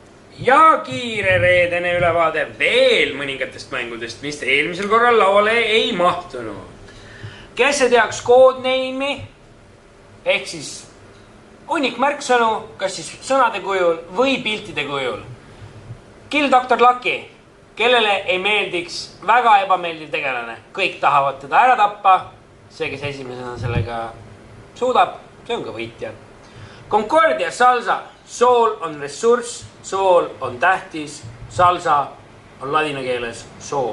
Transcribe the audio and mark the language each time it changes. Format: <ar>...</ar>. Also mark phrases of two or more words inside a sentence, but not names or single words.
<et>Ja kiire reedene ülevaade veel mõningatest mängudest, mis eelmisel korral lauale ei mahtunud. Kes ei teaks codename'i ehk siis hunnik märksõnu, kas siis sõnade kujul või piltide kujul. Kill Dr. Lucky, kellele ei meeldiks väga ebameeldiv tegelane. Kõik tahavad teda ära tappa. See, kes esimesena sellega suudab, see on ka võitja. Concordia Salsa. Soul on ressurss, soul on tähtis, salsa on ladina keeles soul.</et>